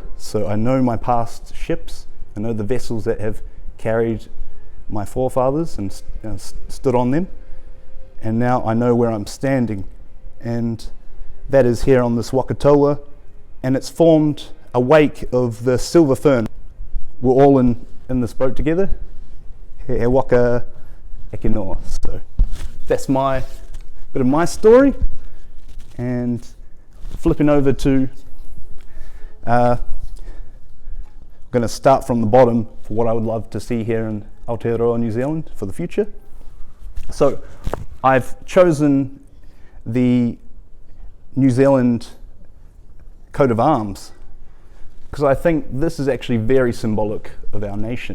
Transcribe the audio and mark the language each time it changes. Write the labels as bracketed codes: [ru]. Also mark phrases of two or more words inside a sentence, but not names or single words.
[en] So I know my past ships, I know the vessels that have carried my forefathers and stood on them. And now I know where I'm standing. And that is here on this wakatoa. And it's formed a wake of the silver fern. We're all in this boat together. [mi] He waka eke noa. [en] So that's my bit of my story. And flipping over to I'm going to start from the bottom for what I would love to see here in Aotearoa, New Zealand for the future. So I've chosen the New Zealand coat of arms because I think this is actually very symbolic of our nation.